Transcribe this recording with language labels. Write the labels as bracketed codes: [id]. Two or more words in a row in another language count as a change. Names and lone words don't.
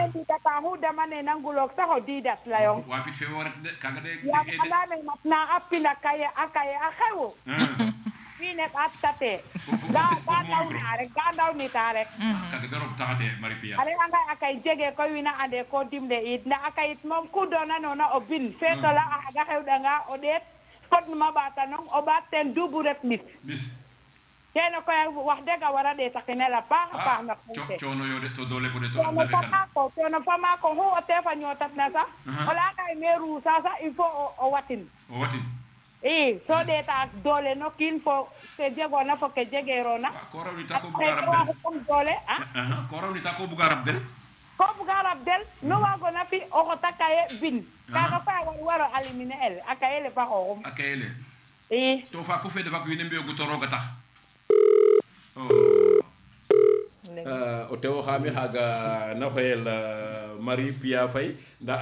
[srr] wiin ndidata xu damane na nguloog sax o diidat layong wa fit fe wo ret de kaga de yaam jeg e de andaame matna a pina kaye a xewu wiin we ɓaat tate ga ndawnita rek ga ndawnita rek kaga de roog taxate Marie Pia a refanga a kay jege koy wiin we ande ko dimle it nda a kayit moom ku doonanoona o bin feetola a xaga xewɗanga o ɗeet fodnuma ɓaatanong o ɓaat ten duubu ret ɓis bis kene koy wax deg a wara ɗeetakinel a paax a paax na xew coono yo de to doole fo de to coono adna fe fa kan maako coono fa maako xu o tefa ñootatna sax o leyanga ye me ruusa sax [fr] il faut [srr] o watin o watin i so ɗeeta doole no kiin fo ke jegoona fo ke jegeerona ko rawnita ko buga rab del comme doole a ko rawnita ko buga rab del ko buga rab del nu waagona fi o xota kaye bin kaaga koy a waro éliminer el a kaye le fa xooxum a kayele i to fa ku fede fak wiin we mbiyogu to rooga tax o tewo xami xaga na xoyel Marie Pia Faye nda